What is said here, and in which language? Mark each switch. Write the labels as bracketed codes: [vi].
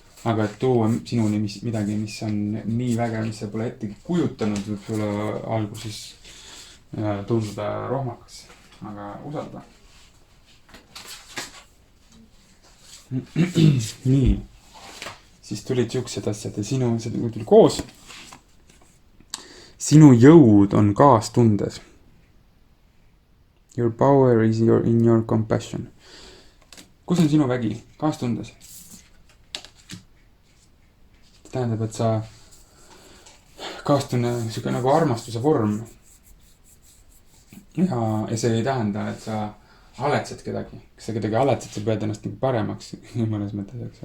[et] Aga et tuua sinuni midagi, mis on nii väge, mis sa pole ette kujutanud, võib sulle alguses tunduda rohmakas, aga usalda. Nii, siis tulid siuksed asjad ja sinu, see tuli koos. Sinu jõud on kaastundes. [en] Your power is in your compassion. [et] Kus on sinu vägi? Kaastundes. See tähendab, et sa kaastunne siuke nagu armastuse vorm. Ja see ei tähenda, et sa haletsed kedagi. Kui sa kedagi haletsed, sa pead ennast nagu paremaks mõnes mõttes.